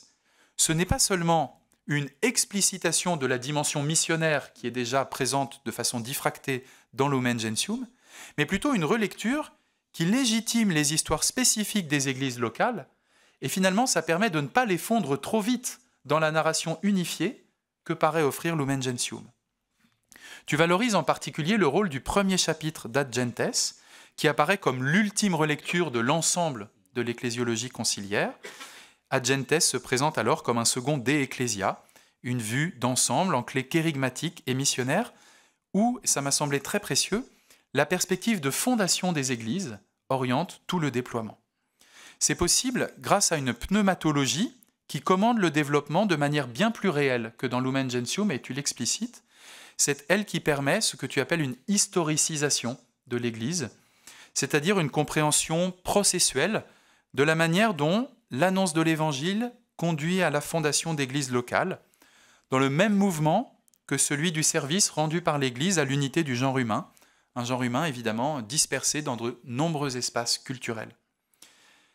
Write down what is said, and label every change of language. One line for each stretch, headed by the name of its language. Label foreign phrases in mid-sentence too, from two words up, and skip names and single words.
French: Ce n'est pas seulement une explicitation de la dimension missionnaire qui est déjà présente de façon diffractée dans Lumen Gentium, mais plutôt une relecture qui légitime les histoires spécifiques des églises locales, et finalement ça permet de ne pas les fondre trop vite dans la narration unifiée que paraît offrir Lumen Gentium. Tu valorises en particulier le rôle du premier chapitre d'Ad Gentes, qui apparaît comme l'ultime relecture de l'ensemble de l'ecclésiologie conciliaire. Ad Gentes se présente alors comme un second De Ecclesia, une vue d'ensemble en clé kérygmatique et missionnaire, où, ça m'a semblé très précieux, la perspective de fondation des églises oriente tout le déploiement. C'est possible grâce à une pneumatologie qui commande le développement de manière bien plus réelle que dans Lumen Gentium, et tu l'explicites. C'est elle qui permet ce que tu appelles une historicisation de l'Église, c'est-à-dire une compréhension processuelle de la manière dont l'annonce de l'Évangile conduit à la fondation d'églises locales, dans le même mouvement que celui du service rendu par l'Église à l'unité du genre humain, un genre humain évidemment dispersé dans de nombreux espaces culturels.